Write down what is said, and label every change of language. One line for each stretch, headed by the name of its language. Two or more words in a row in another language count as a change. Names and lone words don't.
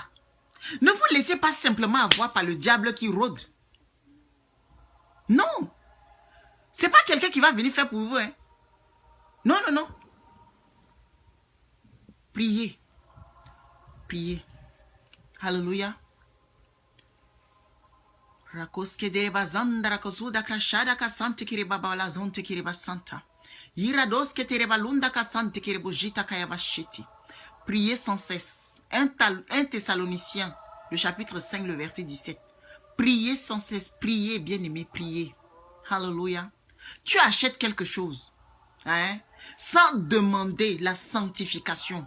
French: Ne vous laissez pas simplement avoir par le diable qui rôde. Non. Ce n'est pas quelqu'un qui va venir faire pour vous. Hein. Non, non, non. Priez. Priez. Alléluia. Rakoske dereba zandara kosuda krashada kasante kireba bala zonte kireba santa. Iradoske tereba lunda kasante kirebo jita kayabashiti. Priez sans cesse. 1 Thessaloniciens, le chapitre 5, le verset 17. Priez sans cesse. Priez, bien-aimé, priez. Alléluia. Tu achètes quelque chose, hein, sans demander la sanctification.